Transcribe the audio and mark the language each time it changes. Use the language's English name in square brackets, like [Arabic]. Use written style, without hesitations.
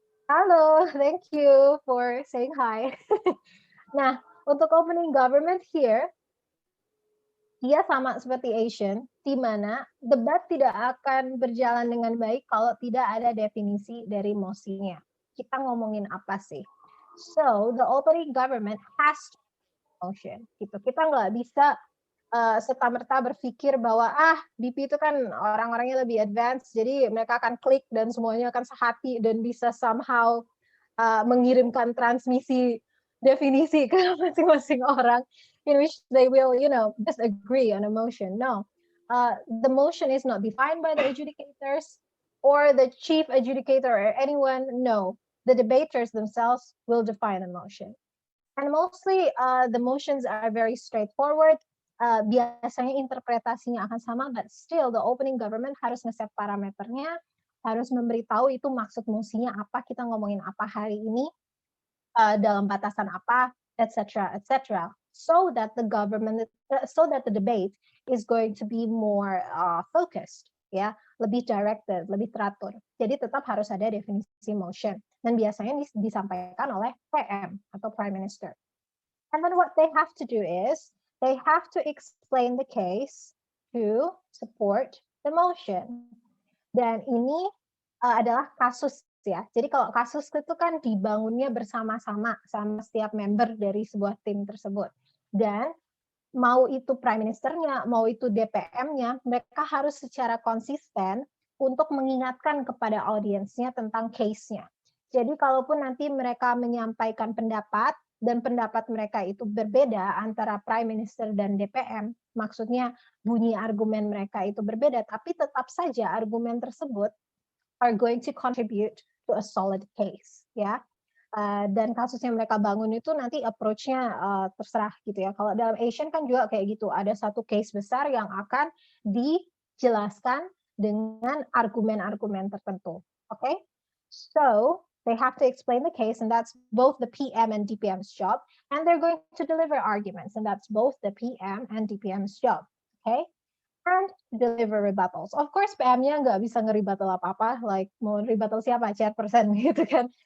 [English] Halo, thank you for saying hi. [Indonesian] Nah, untuk opening government here, dia sama seperti Asian, di mana debat tidak akan berjalan dengan baik kalau tidak ada definisi dari mosinya. Kita ngomongin apa sih? [English] So, the opening government has to motion. [Indonesian] Gitu. Kita nggak bisa serta-merta berpikir bahwa BP itu kan orang-orangnya lebih advance, jadi mereka akan klik dan semuanya akan sehati dan bisa somehow mengirimkan transmisi definisi ke masing-masing orang, [English] in which they will, just agree on a motion. No, the motion is not defined by the adjudicators or the chief adjudicator or anyone. No, the debaters themselves will define the motion. And mostly the motions are very straightforward. [Indonesian] Biasanya interpretasinya akan sama, [English] but still the opening government [Indonesian] harus nge-set parameternya, harus memberitahu itu maksud mosinya apa, kita ngomongin apa hari ini, dalam batasan apa, etc., [English] so that the debate is going to be more focused, [Indonesian] ya, lebih directed, lebih teratur. Jadi tetap harus ada definisi motion, dan biasanya disampaikan oleh PM atau Prime Minister. [English] And then what they have to do is they have to explain the case to support the motion. [Indonesian] Dan ini adalah kasus ya. Jadi kalau kasus itu kan dibangunnya bersama-sama sama setiap member dari sebuah tim tersebut. Dan mau itu Prime Ministernya, mau itu DPM-nya, mereka harus secara konsisten untuk mengingatkan kepada audiensnya tentang case-nya. Jadi kalaupun nanti mereka menyampaikan pendapat, dan pendapat mereka itu berbeda antara Prime Minister dan DPM, maksudnya bunyi argumen mereka itu berbeda, tapi tetap saja argumen tersebut [English] are going to contribute to a solid case, [Indonesian] ya. Dan kasus yang mereka bangun itu nanti approach-nya terserah gitu ya. Kalau dalam Asian kan juga kayak gitu, ada satu case besar yang akan dijelaskan dengan argumen-argumen tertentu. Okay? [English] So they have to explain the case, and that's both the PM and DPM's job. And they're going to deliver arguments, and that's both the PM and DPM's job. Okay? And deliver rebuttals. Of course, [Indonesian] PM-nya nggak bisa nge-rebuttal apa-apa, like mau rebuttal siapa, chairperson gitu kan.